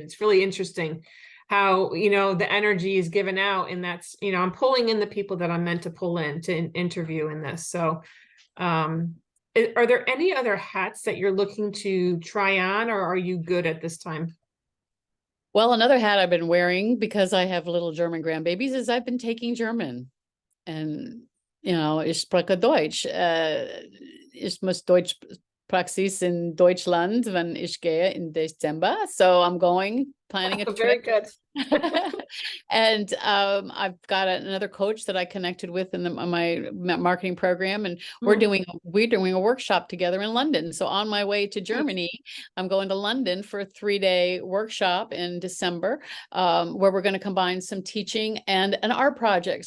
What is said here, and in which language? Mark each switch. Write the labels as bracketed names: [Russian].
[English] It's really interesting how, the energy is given out, and that's, I'm pulling in the people that I'm meant to pull in to interview in this. So, are there any other hats that you're looking to try on, or are you good at this time? Well, another hat I've been wearing because I have little German grandbabies is I've been taking German. [German] And, ich spreche Deutsch. Ich muss Deutsch Praxis in Deutschland, wenn ich gehe in Dezember. [English] So I'm planning a Very trip. good. And I've got another coach that I connected with in my marketing program, and we're doing a workshop together in London. So on my way to Germany, I'm going to London for a 3-day workshop in December, where we're going to combine some teaching and an art project.